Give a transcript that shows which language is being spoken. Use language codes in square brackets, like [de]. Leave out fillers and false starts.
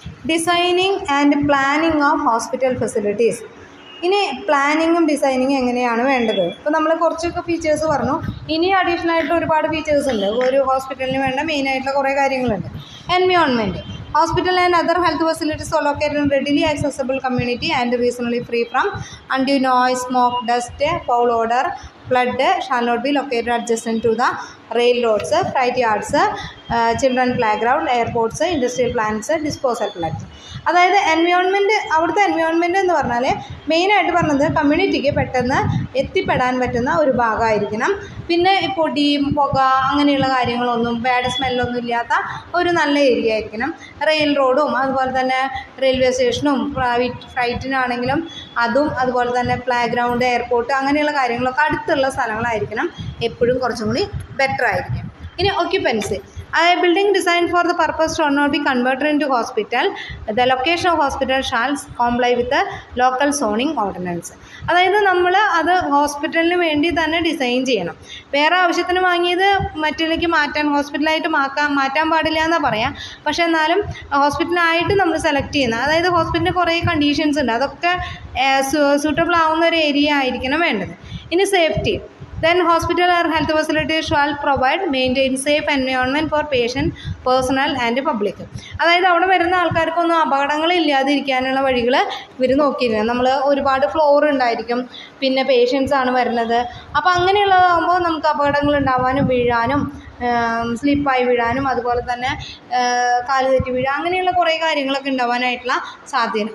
[en] Designing and planning of hospital facilities. [ml] ഇനി പ്ലാനിങ്ങും ഡിസൈനിങ്ങും എങ്ങനെയാണ് വേണ്ടത്? ഇപ്പോൾ നമ്മൾ കുറച്ചൊക്കെ ഫീച്ചേഴ്സ് പറഞ്ഞു. ഇനി അഡീഷണൽ ആയിട്ട് ഒരുപാട് ഫീച്ചേഴ്സ് ഉണ്ട്. ഒരു ഹോസ്പിറ്റലിന് വേണ്ട മെയിനായിട്ടുള്ള കുറേ കാര്യങ്ങളുണ്ട്. [en] Environment. Hospital and other health facilities are located in readily accessible community and reasonably free from undue noise, smoke, dust, foul odor, flood shall not be located adjacent to the railroads, freight yards, children playground, airports, industrial plants, disposal plants. [ml] അതായത് environment, അവിടുത്തെ environment എന്ന് പറഞ്ഞാൽ മെയിനായിട്ട് പറഞ്ഞത് കമ്മ്യൂണിറ്റിക്ക് പെട്ടെന്ന് എത്തിപ്പെടാൻ പറ്റുന്ന ഒരു ഭാഗമായിരിക്കണം. പിന്നെ പൊടിയും പുക അങ്ങനെയുള്ള കാര്യങ്ങളൊന്നും, ബാഡ് സ്മെല്ലൊന്നും ഇല്ലാത്ത ഒരു നല്ല ഏരിയ ആയിരിക്കണം. റെയിൽ റോഡും അതുപോലെ തന്നെ റെയിൽവേ സ്റ്റേഷനും ഫ്ലൈറ്റിനാണെങ്കിലും അതും, അതുപോലെ തന്നെ പ്ലേ ഗ്രൗണ്ട്, എയർപോർട്ട് അങ്ങനെയുള്ള കാര്യങ്ങളൊക്കെ അടുത്തുള്ള സ്ഥലങ്ങളായിരിക്കണം. എപ്പോഴും കുറച്ചും കൂടി ബെറ്റർ ആയിരിക്കും. ഇനി occupancy. [en] A building designed for the purpose shall not be converted into hospital. The location of hospital shall comply with the local zoning ordinance. [ml] അതായത് നമ്മൾ അത് ഹോസ്പിറ്റലിന് വേണ്ടി തന്നെ ഡിസൈൻ ചെയ്യണം. വേറെ ആവശ്യത്തിന് വാങ്ങിയത് മറ്റിലേക്ക് മാറ്റാൻ, ഹോസ്പിറ്റലായിട്ട് മാറ്റാൻ പാടില്ല എന്നാണ് പറയാം. പക്ഷേ എന്നാലും ഹോസ്പിറ്റലായിട്ട് നമ്മൾ സെലക്ട് ചെയ്യുന്നത്, അതായത് ഹോസ്പിറ്റലിന് കുറേ കണ്ടീഷൻസ് ഉണ്ട്, അതൊക്കെ സൂട്ടബിൾ ആവുന്ന ഒരു ഏരിയ ആയിരിക്കണം വേണ്ടത്. ഇനി safety. [en] Then hospital or health facilities shall maintain safe environment for patient, personnel and public. [ml] അതായത് അവിടെ വരുന്ന ആൾക്കാർക്കൊന്നും അപകടങ്ങളില്ലാതിരിക്കാനുള്ള വഴികൾ ഇവർ നോക്കിയിരുന്നു. നമ്മൾ ഒരുപാട് ഫ്ലോർ ഉണ്ടായിരിക്കും, പിന്നെ പേഷ്യൻസ് ആണ് വരുന്നത്. അപ്പോൾ അങ്ങനെയുള്ളതാകുമ്പോൾ നമുക്ക് അപകടങ്ങൾ ഉണ്ടാവാനും വീഴാനും സ്ലിപ്പായി വീഴാനും അതുപോലെ തന്നെ കാല് തെറ്റി വീഴാൻ അങ്ങനെയുള്ള കുറേ കാര്യങ്ങളൊക്കെ ഉണ്ടാവാനായിട്ടുള്ള സാധ്യത.